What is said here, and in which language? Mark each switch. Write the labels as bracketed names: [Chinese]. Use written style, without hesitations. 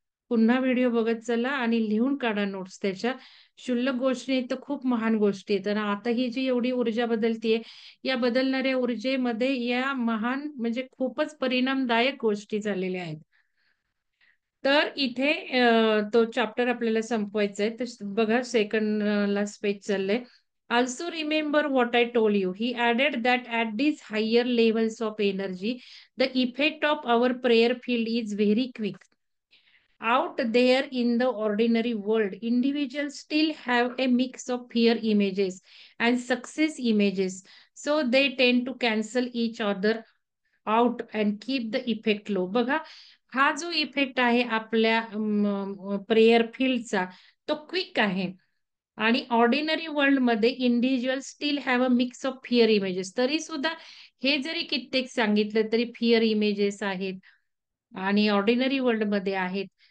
[Marathi] पुन्हा व्हिडिओ बघत चला आणि लिहून काढा नोट्स त्याच्या. क्षुल्लक गोष्टी नाही तर खूप महान गोष्टी आहेत. आणि आता ही जी एवढी ऊर्जा बदलतीये, या बदलणाऱ्या ऊर्जेमध्ये या महान म्हणजे खूपच परिणामदायक गोष्टी झालेल्या आहेत. तर इथे तो चॅप्टर आपल्याला संपवायचा आहे. तर बघा सेकंड लास्ट पेज चाललंय. [English] Also remember what I told you. He added that at these higher levels of energy, the effect of our prayer field is very quick. Out there in the ordinary world, individuals still have a mix of fear images and success images. So they tend to cancel each other out and keep the effect low. [Marathi] बघा, हा जो effect आहे आपल्या prayer फील्डचा, तो quick आहे. [English] आणि ordinary world मध्ये individual still have a mix of fear images. [Marathi] तरी सुद्धा हे जरी कित्येक सांगितलं तरी फिअर इमेजेस आहेत आणि ऑर्डिनरी वर्ल्ड मध्ये आहेत.